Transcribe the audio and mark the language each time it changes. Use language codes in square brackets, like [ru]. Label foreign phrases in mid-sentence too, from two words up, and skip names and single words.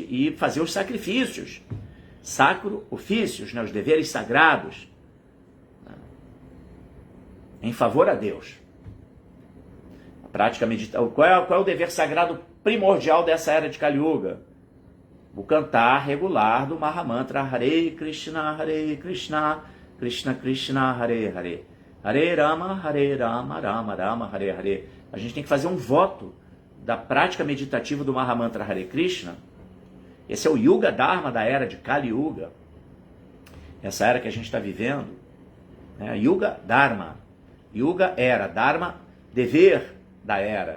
[pt] E fazer os sacrifícios. Sacro ofícios, né? Os deveres sagrados. Em favor a Deus. A prática meditativa. Qual é o dever sagrado primordial dessa era de Kali Yuga? O cantar regular do Mahamantra [sa] Hare Krishna, Krishna Krishna, Hare Hare, Hare Rama, Rama Rama, Hare Hare. [pt] A gente tem que fazer um voto da prática meditativa do Mahamantra Hare Krishna. Esse é o [sa] Yuga Dharma [pt] da era de Kali Yuga. Essa era que a gente está vivendo. [sa] Yuga Dharma. [pt] Yuga era, Dharma, dever da era.